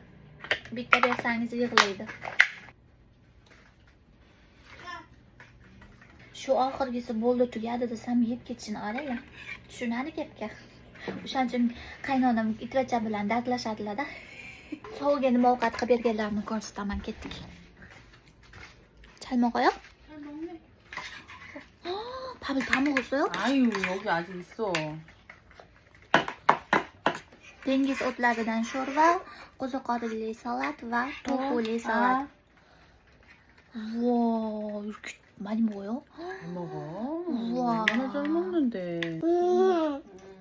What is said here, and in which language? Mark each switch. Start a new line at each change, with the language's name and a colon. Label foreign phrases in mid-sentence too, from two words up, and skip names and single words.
Uzbek: Bitta bersangiz yig'laydi. Shu oxirgisi bo'ldi tugadi desam yeb ketishini qaranglar. Tushunadi gapga. O'shaning uchun qaynonam itracha bilan dardlashadilar-da. Sovuqga nima ovqat qilib berganlarini ko'rsataman, ketdik. Chalmoq oyoq?
Korean: 밥을 다 먹었어요? 아유, 여기 아직 있어.
Uzbek: Dengiz o'tlaridan sho'rva, qo'ziqorinli salat va to'fuli salat.
Korean: Wow, 이렇게 많이 먹어요? 잘 먹어. 우와. 얼마나 잘 먹는데.